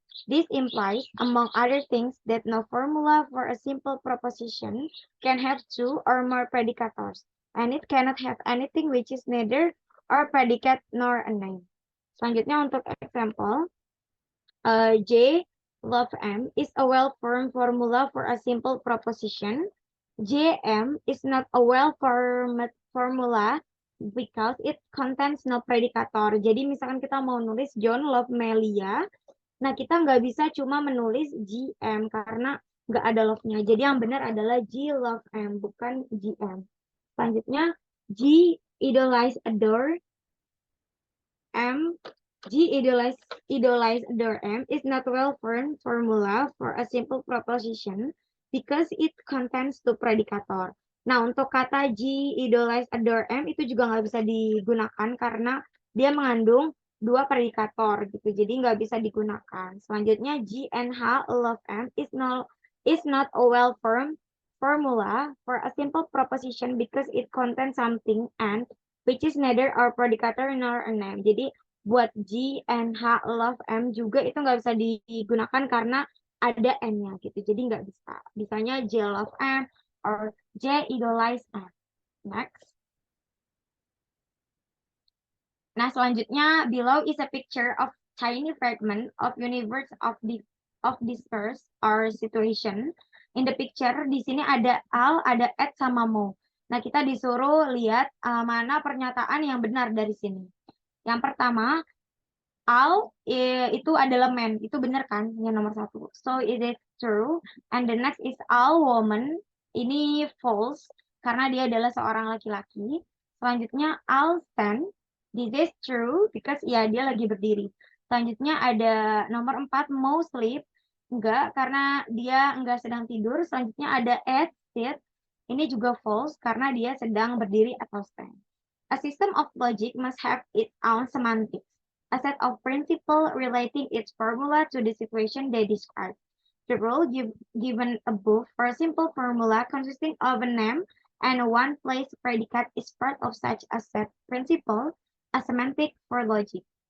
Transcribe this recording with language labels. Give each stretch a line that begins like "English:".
English: This implies, among other things, that no formula for a simple proposition can have two or more predicators, and it cannot have anything which is neither a predicate nor a name.
Indonesian: Selanjutnya untuk
English: example, J love M is a well-formed formula for a simple proposition. JM is not a well-formed formula because it contains no predicator.
Indonesian: Jadi misalkan kita mau nulis John love Melia, nah kita nggak bisa cuma menulis GM karena nggak ada love-nya. Jadi yang benar adalah G love M, bukan GM. Selanjutnya, G idolize adore M.
English: G idolize adore M is not well-formed formula for a simple proposition because it contains two predicator.
Indonesian: Nah, untuk kata G idolize adore M itu juga nggak bisa digunakan karena dia mengandung dua predikator gitu, jadi nggak bisa digunakan.
English: Selanjutnya, G and H love M is not a well-formed formula for a simple proposition because it contains something and which is neither a predicator nor a name.
Indonesian: Jadi buat G and H love M juga itu nggak bisa digunakan karena ada N-nya gitu. Jadi nggak bisa. Bisanya J love M or J idolize M.
English: Next.
Indonesian: Nah, selanjutnya
English: below is a picture of tiny fragment of universe of discourse or situation. In the picture
Indonesian: di sini ada Al, ada Ed sama Mo. Nah, kita disuruh lihat mana pernyataan yang benar dari sini. Yang pertama, Al itu adalah man, itu benar kan? Yang nomor satu.
English: So it is true. And the next is Al woman,
Indonesian: ini false karena dia adalah seorang laki-laki. Selanjutnya Al stand,
English: this is true because
Indonesian: ya dia lagi berdiri. Selanjutnya ada nomor 4 Mo sleep, enggak karena dia enggak sedang tidur. Selanjutnya ada Ed sit, ini juga false karena dia sedang berdiri atau stand.
English: A system of logic must have its own semantics, a set of principles relating its formula to the situation they describe. The rule given above for a simple formula consisting of a name and a one-place predicate is part of such a set principle, a semantic for logic.